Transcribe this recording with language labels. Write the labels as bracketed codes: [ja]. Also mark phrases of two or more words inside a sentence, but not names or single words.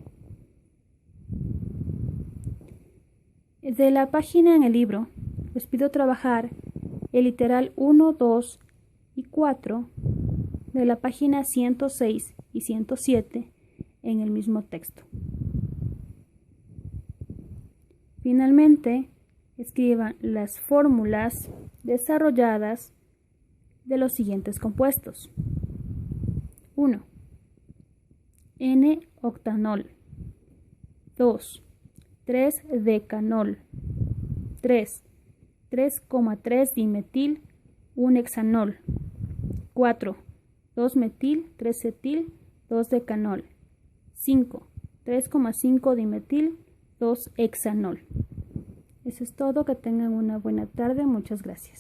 [es] De la página en el libro, les pido trabajar el literal 1, 2 y 4 de la página 106 y 107 en el mismo texto. Finalmente, escriban las fórmulas desarrolladas de los siguientes compuestos. 1. N-octanol. 2. 3-decanol. 3. 3,3 dimetil 1-hexanol. 4. 2-metil 3-cetil 2-decanol. 5. 3,5 dimetil 2-hexanol. Eso es todo. Que tengan una buena tarde. Muchas gracias.